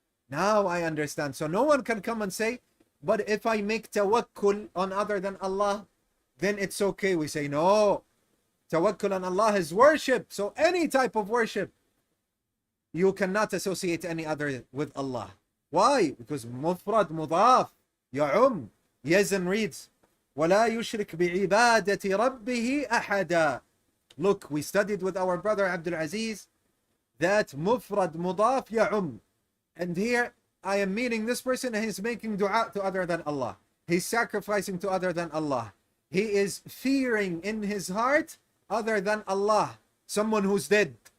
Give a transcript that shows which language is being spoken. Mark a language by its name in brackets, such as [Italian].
[English] Now I understand. So no one can come and say, but if I make tawakkul on other than Allah, then it's okay. We say, no, tawakkul on Allah is worship. So any type of worship, you cannot associate any other with Allah. Why? Because mufrad, mudaf, ya'um. Yazan reads, [Arabic] وَلَا يُشْرِكْ بِعِبَادَةِ رَبِّهِ أَحَدًا. [English] Look, we studied with our brother Abdul Aziz that mufrad, mudaf, ya'um. And here, I am meeting this person and he's making dua to other than Allah. He's sacrificing to other than Allah. He is fearing in his heart other than Allah, someone who's dead.